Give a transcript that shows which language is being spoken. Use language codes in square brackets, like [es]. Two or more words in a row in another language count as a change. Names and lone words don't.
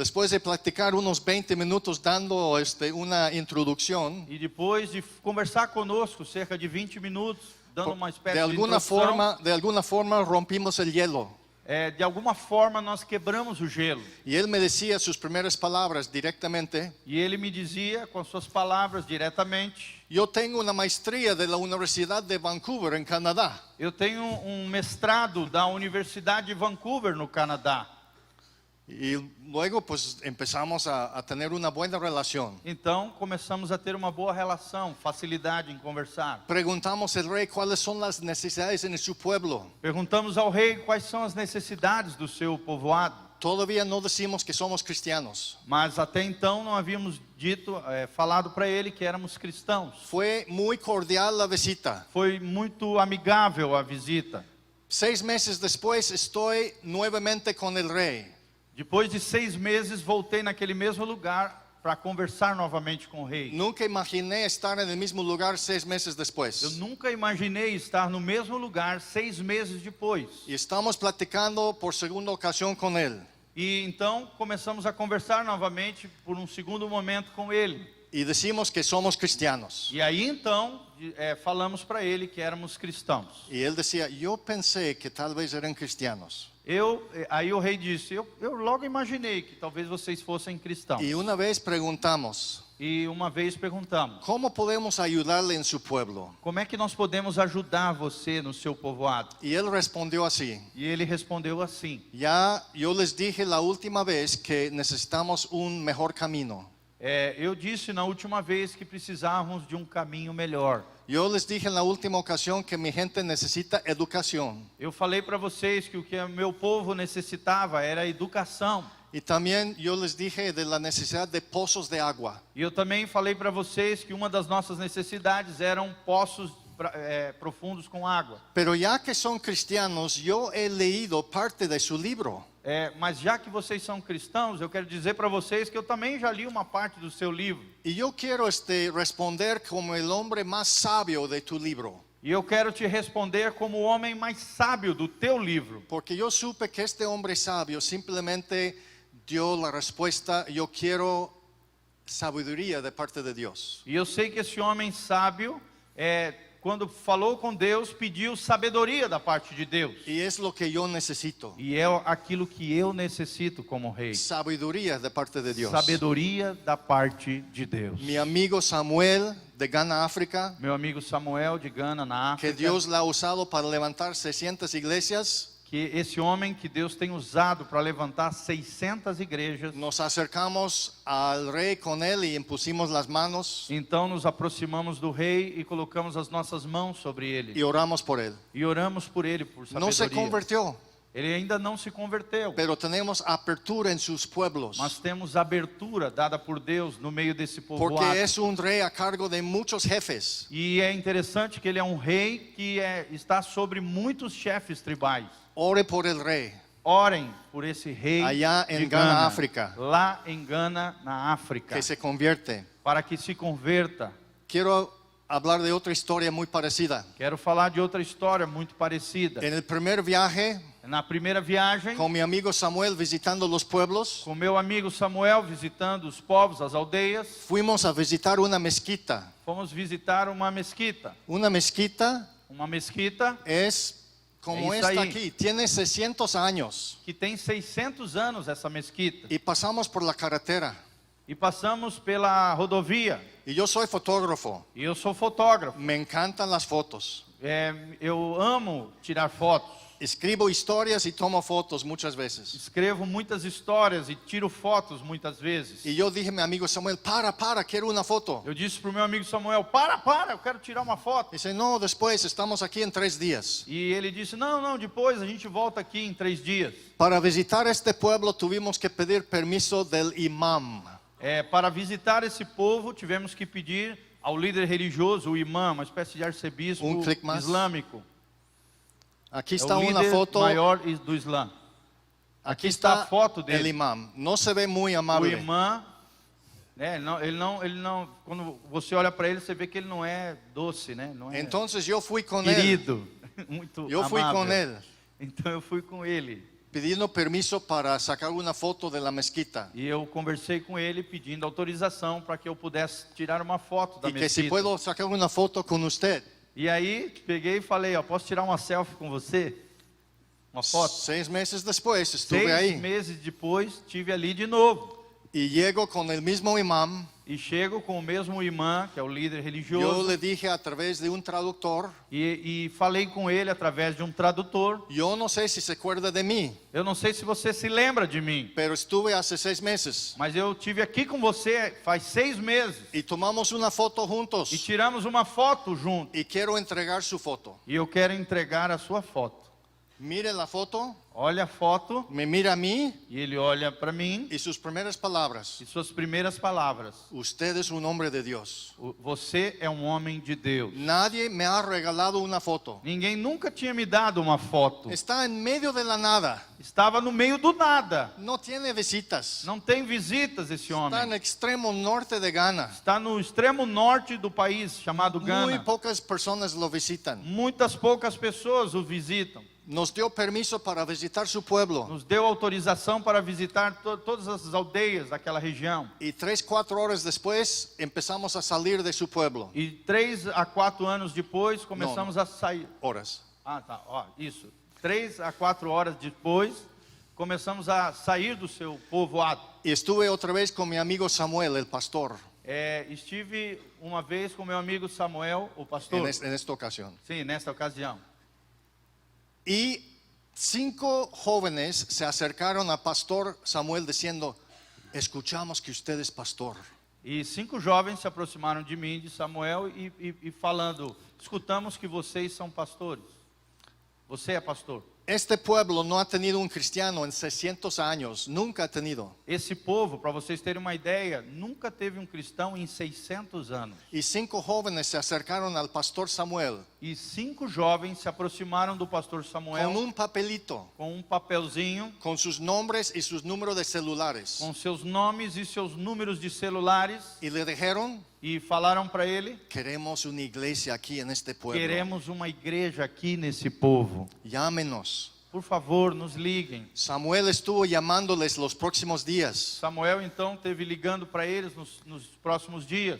[es] Después de platicar unos 20 minutos dando una introducción, [pt] E depois de conversar conosco cerca de 20 minutos, dando uma espécie de [es] de alguna forma rompimos el hielo. [pt] de alguma forma nós quebramos o gelo. [es] Y él me decía sus primeras palabras directamente. [pt] E ele me dizia com as suas palavras diretamente: [es] Yo tengo una maestría de la Universidad de Vancouver en Canadá. [pt] eu tenho um mestrado da Universidade de Vancouver, no Canadá. [es] Y luego pues empezamos a tener una buena relación. [pt] Então começamos a ter uma boa relação, facilidade em conversar. [es] Preguntamos al rey cuáles son las necesidades en su pueblo. [pt] Perguntamos ao rei quais são as necessidades do seu povoado. [es] Todavía no decimos que somos cristianos. [pt] Mas até então não havíamos falado para ele que éramos cristãos. [es] Fue muy cordial la visita. [pt] Foi muito amigável a visita. [es] 6 meses después estoy nuevamente con el rey. [pt] Depois de 6 meses, voltei naquele mesmo lugar para conversar novamente com o rei. [es] Nunca imaginé estar en el mismo lugar 6 meses [pt] Eu [es] después. [pt] nunca imaginei estar no mesmo lugar 6 meses depois. [es] Y estamos platicando por segunda ocasión con él. [pt] E então começamos a conversar novamente por um segundo momento com ele. [es] Y decimos que somos cristianos. [pt] E aí então falamos para ele que éramos cristãos. [es] Y él decía, yo pensé que tal vez eran cristianos. [pt] Aí o rei disse, eu logo imaginei que talvez vocês fossem cristãos. [es] Y una vez preguntamos, [pt] E uma vez perguntamos, [es] ¿cómo podemos ayudarle en su pueblo? [pt] como é que nós podemos ajudar você no seu povoado? [es] Y él respondió así, [pt] E ele respondeu assim, [es] ya yo les dije la última vez que necesitamos un mejor camino. [pt] eu disse na última vez que precisávamos de um caminho melhor. [es] Yo les dije en la última ocasión que mi gente necesita educación. [pt] Eu falei para vocês que o que o meu povo necessitava era educação. [es] Y también yo les dije de la necesidad de pozos de agua. [pt] E eu também falei para vocês que uma das nossas necessidades eram poços profundos com água. [es] Pero ya que son cristianos, yo he leído parte de su libro. [pt] mas já que vocês são cristãos, eu quero dizer para vocês que eu também já li uma parte do seu livro. [es] Y yo quiero responder como el hombre más sabio de tu libro. [pt] E eu quero te responder como o homem mais sábio do teu livro. [es] Porque yo supe que este hombre sabio simplemente dio la respuesta, yo quiero sabiduría de parte de Dios. [pt] E eu sei que esse homem sábio, quando falou com Deus, pediu sabedoria da parte de Deus. [es] Y es lo que yo necesito. [pt] E é aquilo que eu necessito como rei. [es] Sabiduría de parte de Dios. [pt] Sabedoria da parte de Deus. [es] Mi amigo Samuel de Ghana, África, [pt] Meu amigo Samuel de Gana, na [es] que [pt] África, [es] Dios la ha usado para levantar 600 iglesias, [pt] que esse homem que Deus tem usado para levantar 600 igrejas. [es] nos acercamos al rey con él y impusimos las manos [pt] Então nos aproximamos do rei e colocamos as nossas mãos sobre ele. [es] y oramos por él. [pt] E oramos por ele, por [es] No se [pt] sabedoria. [es] convirtió, [pt] Ele ainda não se converteu. [es] pero tenemos apertura en sus pueblos. [pt] Mas temos abertura dada por Deus no meio desse povoado. [es] Porque es un rey a cargo de muchos jefes. [pt] E é interessante que ele é um rei que está sobre muitos chefes tribais. [es] Ore por el rey. [pt] Orem por esse rei [es] Allá de [pt] em Ghana, África. lá em Gana, na África, [es] Que se convierte. [pt] para que se converta. [es] Quiero hablar de otra historia muy parecida. [pt] Quero falar de outra história muito parecida. [es] En el primer viaje, [pt] Na primeira viagem, [es] con mi amigo Samuel visitando los pueblos, [pt] com meu amigo Samuel, visitando os povos, as aldeias, [es] fuimos a visitar una mezquita. [pt] fomos visitar uma mesquita. [es] Una mezquita [pt] Uma mesquita [es] es como Es esta ahí. aquí, tiene 600 años. [pt] que tem 600 anos, essa mesquita. [es] Y pasamos por la carretera. [pt] E passamos pela rodovia. [es] Y yo soy fotógrafo. [pt] E eu sou fotógrafo. [es] Me encantan las fotos. [pt] Eu amo tirar fotos. [es] Escribo historias y tomo fotos muchas veces. [pt] Escrevo muitas histórias e tiro fotos muitas vezes. [es] Y yo dije a mi amigo Samuel, para, quiero una foto. [pt] Eu disse pro meu amigo Samuel, para, eu quero tirar uma foto. [es] Dice, no, después, estamos aquí en 3 días. [pt] E ele disse, não, depois a gente volta aqui em 3 dias. [es] Para visitar este pueblo tuvimos que pedir permiso del imam. [pt] Para visitar esse povo, tivemos que pedir ao líder religioso, o imã, uma espécie de arcebispo clique mais. islâmico. [es] Aquí [pt] É [es] está [pt] o [es] una [pt] líder [es] foto. [pt] maior do Islã. [es] Aquí está [pt] está a foto [es] el [pt] dele. [es] imam. No se ve muy [pt] O [es] amable. [pt] imã, ele não, quando você olha para ele, você vê que ele não é doce, né? Não é [es] Entonces yo fui con él, [pt] querido, muito [es] Yo fui [pt] amável. [es] con él. [pt] Então eu fui com ele. [es] pidiendo permiso para sacar una foto de la mezquita. [pt] E eu conversei com ele pedindo autorização para que eu pudesse tirar uma foto da [es] Y que si [pt] mesquita. [es] puedo sacar una foto con usted. [pt] E aí peguei e falei, ó, posso tirar uma selfie com você? Uma foto? [es] 6 meses después estuve [pt] 6 [es] ahí. [pt] meses depois, estive ali de novo. [es] Y llego con el mismo imam. [pt] E chego com o mesmo imã, que é o líder [es] Yo [pt] religioso, [es] le dije a través de un traductor, [pt] e falei com ele através de um tradutor. [es] yo no sé si se acuerda de mí, [pt] Eu não sei se você se lembra de mim, [es] pero estuve hace 6 meses. [pt] mas eu tive aqui com você faz 6 meses. [es] Y tomamos una foto [pt] E [es] juntos. [pt] tiramos uma foto junto. [es] Y quiero entregar su foto. [pt] E eu quero entregar a sua foto. [es] Mire la foto, [pt] Olha a foto, [es] me mira a mí [pt] e ele olha para mim, [es] y sus primeras palabras. [pt] e suas primeiras palavras. [es] Usted es un hombre de Dios. [pt] Você é um homem de Deus. [es] Nadie me ha regalado una foto. [pt] Ninguém nunca tinha me dado uma foto. [es] Está en medio de la nada. [pt] Estava no meio do nada. [es] No tiene visitas. [pt] Não tem visitas esse [es] Está en [pt] homem. [es] extremo norte de Ghana. [pt] Está no extremo norte do país, chamado [es] Muy [pt] Gana. [es] pocas personas lo visitan. [pt] Muitas poucas pessoas o visitam. [es] Nos dio permiso para visitar su pueblo. [pt] Nos deu autorização para visitar todas as aldeias daquela região. [es] Y 3, 4 horas después empezamos a salir de su pueblo. [pt] E 3 a 4 anos depois começamos a sair. [es] Horas. [pt] Ah, tá, ó, isso. 3 a 4 horas depois começamos a sair do seu povoado. [es] Y estuve otra vez con mi amigo Samuel, el pastor, [pt] Estive uma vez com meu amigo Samuel, o pastor. [es] en esta ocasión. [pt] Sim, nesta ocasião. [es] Y 5 jóvenes se acercaron a pastor Samuel diciendo, escuchamos que usted es pastor. [pt] E 5 jovens se aproximaram de mim, de Samuel, e falando, escutamos que vocês são pastores. Você é pastor. [es] Este pueblo no ha tenido un cristiano en 600 años, nunca ha tenido. [pt] Esse povo, para vocês terem uma ideia, nunca teve um cristão em 600 anos. [es] Y 5 jóvenes se acercaron al pastor Samuel [pt] E 5 jovens se aproximaram do pastor Samuel [es] con un papelito, [pt] com um papelzinho [es] con sus nombres y sus números de celulares. [pt] com seus nomes e seus números de celulares [es] Y le dijeron, [pt] e falaram para ele: [es] queremos una iglesia aquí en este pueblo. [pt] queremos uma igreja aqui nesse povo. [es] Llámenos. [pt] Por favor, nos liguem. [es] Samuel estuvo llamándoles los próximos días. [pt] Samuel então teve ligando para eles nos próximos dias.